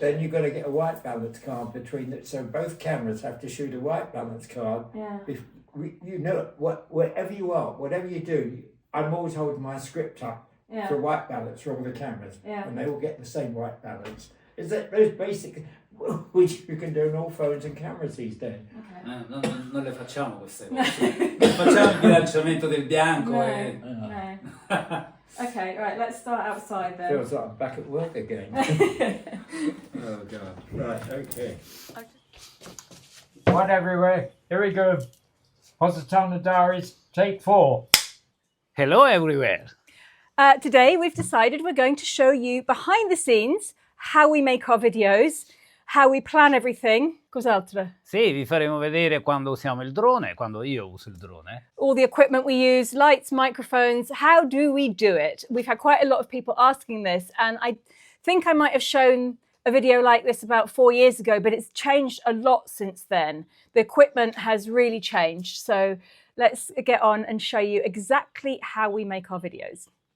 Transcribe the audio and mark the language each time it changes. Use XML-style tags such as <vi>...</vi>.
<en>Then you've got to get a white balance card between it, so both cameras have to shoot a white balance card. You know, wherever you are, whatever you do, I'm always holding my script up for white balance for all the cameras, and they all get the same white balance. Is that those basic, which you can do on all phones and cameras these days?</en> <it>Non le facciamo queste cose. Non facciamo il bilanciamento del bianco.</it> <en>Okay, right, let's start outside then. Feels like I'm back at work again. Oh God. Right, okay. One everywhere. Here we go. Positano Diaries, take 4. Hello everywhere. Today we've decided we're going to show you behind the scenes how we make our videos, how we plan everything.</en> <it>Cos'altro? Sì, vi faremo vedere quando usiamo il drone, quando io uso il drone.</it> <en>All the equipment we use, lights, microphones, how do we do it? We've had quite a lot of people asking this, and I think I might have shown a video like this about 4 years ago, but it's changed a lot since then. The equipment has really changed, so let's get on and show you exactly how we make our videos.</en>